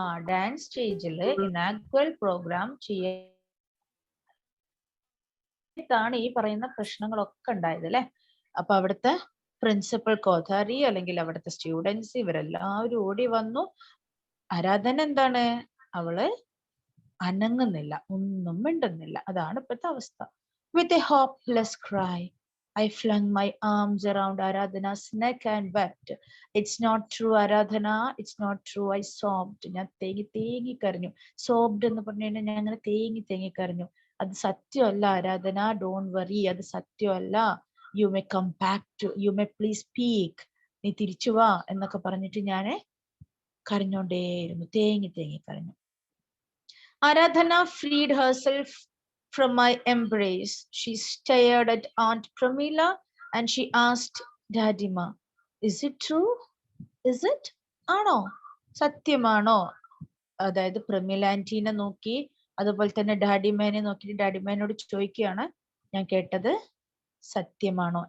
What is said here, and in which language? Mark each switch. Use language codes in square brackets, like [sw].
[ml] Dance സ്റ്റേജില് ഇനാഗ്വൽ programme ാണ് ഈ പറയുന്ന പ്രശ്നങ്ങളൊക്കെ ഉണ്ടായത് അല്ലെ. അപ്പൊ അവിടുത്തെ പ്രിൻസിപ്പൽ കോഥാരി അല്ലെങ്കിൽ അവിടുത്തെ സ്റ്റുഡൻസ് ഇവരെല്ലാവരും ഓടി വന്നു. ആരാധന എന്താണ്, അവള് അനങ്ങുന്നില്ല, ഒന്നും മിണ്ടുന്നില്ല. അതാണ് ഇപ്പോഴത്തെ അവസ്ഥ. [en] With a hopeless cry, I flung my arms around Aradhana's neck and wept. It's not true, Aradhana. It's not true. I sobbed. [ml] ഞാൻ തേങ്ങി കരഞ്ഞു. Sobbed എന്ന് പറഞ്ഞു കഴിഞ്ഞാൽ ഞാൻ അങ്ങനെ തേങ്ങി കരഞ്ഞു. അത് സത്യമല്ല ആരാധന, [en] don't worry, [ml] അത് സത്യമല്ല. [en] you may come back to, you may please speak, [ml] നീ തിരിച്ചു വാ എന്നൊക്കെ പറഞ്ഞിട്ട് ഞാൻ കരഞ്ഞോണ്ടേയിരുന്നു, തേങ്ങി കരഞ്ഞു. [en] Aradhana freed herself from my embrace. She stared at Aunt Pramila and she asked Dadima, is it true? Is it? [ml] ആണോ, സത്യമാണോ? അതായത് പ്രമീല ആന്റീനെ നോക്കി, അതുപോലെ തന്നെ ഡാഡിമേനെ നോക്കിയിട്ട് ഡാഡിമേനോട് ചോദിക്കുകയാണ്, ഞാൻ കേട്ടത് സത്യമാണോ?